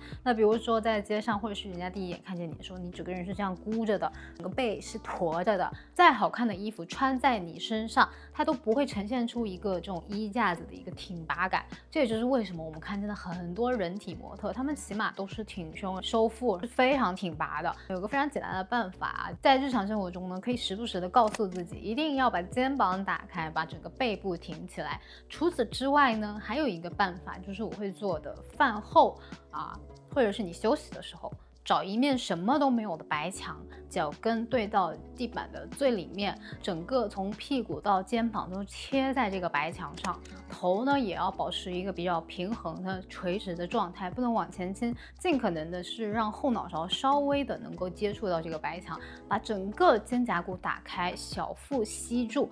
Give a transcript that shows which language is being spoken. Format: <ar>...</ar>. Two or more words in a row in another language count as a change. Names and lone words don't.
<zh>那比如說在街上，或者是人家第一眼看見你的時候，你整個人是這樣箍着的，整個背是驼着的。再好看的衣服穿在你身上，它都不会呈現出一个这种衣架子的一个挺拔感。這也就是為什麼我們看見的很多人體模特，他們起碼都是挺胸收腹，是非常挺拔的。有個非常簡單的辦法，在日常生活中呢，可以時不時的告訴自己，一定要把肩膀打開，把整個背部挺起來。除此之外呢，還有一個辦法，就是我會做的，飯後或者是你休息的時候，找一面什麼都沒有的白牆，腳跟對到地板的最裡面，整個從屁股到肩膀都貼在這個白牆上，頭呢也要保持一個比較平衡的垂直的狀態，不能往前傾，盡可能的是讓後腦勺稍微的能夠接觸到這個白牆，把整個肩胛骨打開，小腹吸住。</zh>